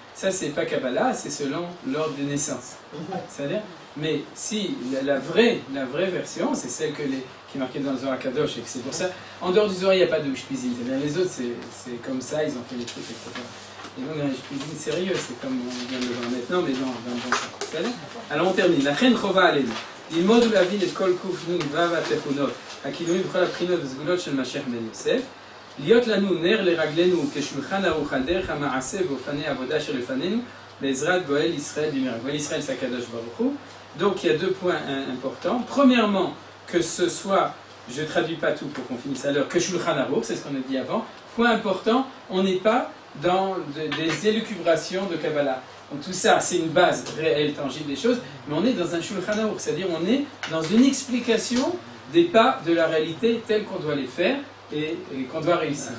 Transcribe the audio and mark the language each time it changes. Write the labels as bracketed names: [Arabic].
[French] Ça c'est pas Kabbalah, c'est selon l'ordre de naissance. C'est-à-dire, mais si la vraie version, c'est celle qui est marquée dans le Zohar Kadosh, et que c'est pour ça, en dehors du Zohar, il n'y a pas de Ushpizin. Les autres, c'est comme ça, ils ont fait les trucs, etc. Et donc, un Ushpizin sérieux, c'est comme on vient de le voir maintenant, mais dans le bon sens. Alors, on termine. [Hebrew] La Chen Chova Alenu. ללמוד ולהבין את כל קנ"ו התכונות, הכינויים בכל הבחינות וסגולות של משיח בן יוסף, להיות לנו נר לרגלינו כשולחן ערוך על דרך המעשה ואופני העבודה שלפנינו, בעזרת גואל ישראל במהרה. גואל ישראל c'est הקדוש ברוך הוא. [French] Donc il y a deux points importants. Premièrement, que ce soit, je ne traduis pas tout pour qu'on finisse à l'heure, que Shulchan Aruch, c'est ce qu'on a dit avant. Point important, on n'est pas dans des élucubrations de Kabbalah. Donc tout ça, c'est une base réelle, tangible des choses, mais on est dans un Shulchan Aruch, c'est-à-dire on est dans une explication des pas de la réalité telle qu'on doit les faire et qu'on doit réussir.